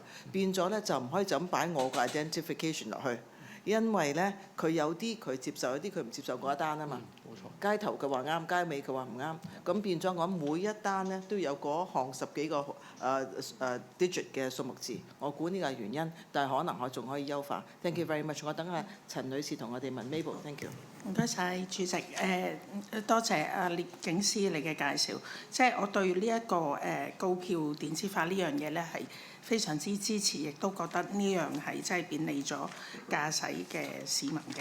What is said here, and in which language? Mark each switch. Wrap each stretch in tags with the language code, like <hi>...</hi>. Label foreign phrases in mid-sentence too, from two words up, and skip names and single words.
<yue>變咗咧就唔可以就咁擺我個 identification 落去，因為咧佢有啲佢接受，有啲佢唔接受嗰一單啊嘛。冇錯。街頭佢話啱，街尾佢話唔啱，咁變咗我每一單咧都有嗰項10幾個digit 嘅數目字。我估呢個係原因，但係可能我仲可以優化。</yue> <en>Thank you very much。</en> <yue>我等下陳女士同我哋問 Mabel。</yue> <en>Thank you。</en> <yue>唔該晒主席，多謝阿聶警司你嘅介紹。即係我對呢一個告票電子化呢樣嘢咧係非常之支持，亦都覺得呢樣係真係便利咗駕駛嘅市民嘅。</yue>